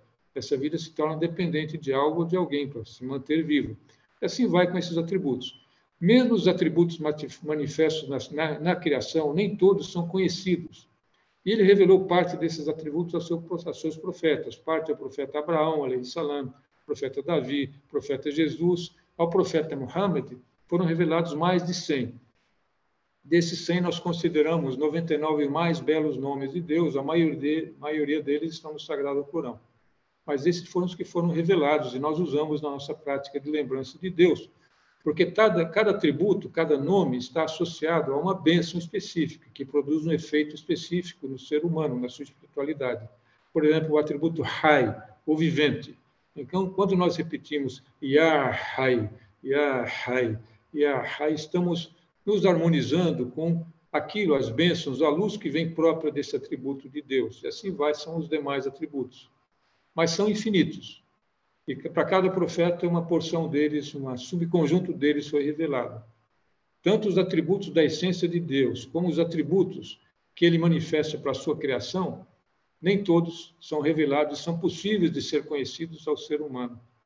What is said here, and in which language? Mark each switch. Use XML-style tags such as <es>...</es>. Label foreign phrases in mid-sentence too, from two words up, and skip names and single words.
<pt>Essa vida se torna dependente de algo ou de alguém para se manter vivo. E assim vai com esses atributos. Mesmo os atributos manifestos na criação, nem todos são conhecidos. E ele revelou parte desses atributos aos seus profetas. Parte ao profeta Abraão,</pt> <ar>عليه السلام,</ar> <pt>profeta Davi, profeta Jesus. Ao profeta Muhammad foram revelados mais de 100. Desses 100, nós consideramos 99 mais belos nomes de Deus. A maioria deles estão no Sagrado Corão. Mas esses foram os que foram revelados e nós usamos na nossa prática de lembrança de Deus. Porque cada atributo, cada nome está associado a uma bênção específica, que produz um efeito específico no ser humano, na sua espiritualidade. Por exemplo, o atributo Hay, o vivente. Então, quando nós repetimos</pt> <ar>يا حي، يا حي، يا حي,</ar> <pt>estamos nos harmonizando com aquilo, as bênçãos, a luz que vem própria desse atributo de Deus. E assim são os demais atributos. Mas são infinitos. E para cada profeta, uma porção deles, um subconjunto deles foi revelado. Tanto os atributos da essência de Deus, como os atributos que ele manifesta para a sua criação, nem todos são revelados e são possíveis de ser conhecidos ao ser humano.</pt>